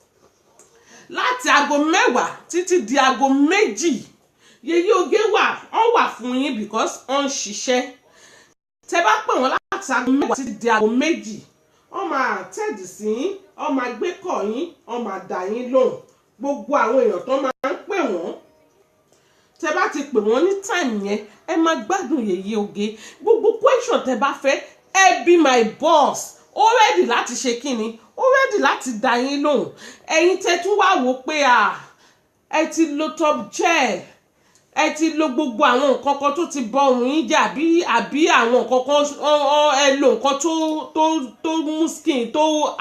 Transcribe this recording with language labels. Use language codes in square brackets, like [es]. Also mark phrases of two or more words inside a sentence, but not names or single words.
[yo] láti aago 10 títí di aago 2 Yèyé Oge wà fún yín because ó ń ṣiṣẹ́ tẹ́ bá pè wọ́n láti aago 10 títí di aago 2 wọ́n máa tẹ̀dí sí yín wọ́n máa gbé kọ̀ yín wọ́n máa dà yín lóhùn gbogbo àwọn èèyàn tó máa ń pè wọ́n tẹ́ bá ti pè wọ́n ní time yẹn ẹ máa gbádùn Yèyé Oge gbogbo question tẹ́ bá fẹ́ ẹ [en] be my boss [yo] ó ready láti ṣe kíni ó ready láti dà yín lóhùn ẹ̀yin tẹ́ tún wá wò pé ẹ ti lo top gel ẹ ti lo gbogbo àwọn nǹkan kan tó ti bọ ọrùn yín jẹ àbí àwọn nǹkan kan ẹ lo nǹkan tó mú skin tó